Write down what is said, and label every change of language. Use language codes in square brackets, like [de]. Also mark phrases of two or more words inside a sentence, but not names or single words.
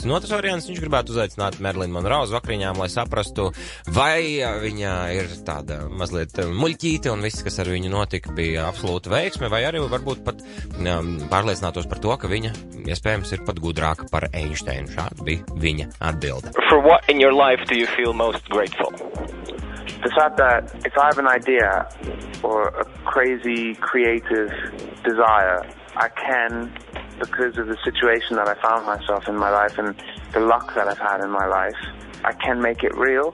[lv] Un otrs variants, viņš gribētu uzaicināt Marilyn Monroe uz vakariņām, lai saprastu, vai viņa ir tāda mazliet muļķīte un viss, kas ar viņu notika, bija absolūta veiksme, vai arī varbūt pat pārliecinātos par to, ka viņa iespējams ir pat gudrāka par Einsteinu. Šāda bija viņa atbilde. [en] For what in your life do you feel most grateful? The fact that if I have an idea or a crazy creative desire, I can, because of the situation that I found myself in my life and the luck that I've had in my life, I can make it real.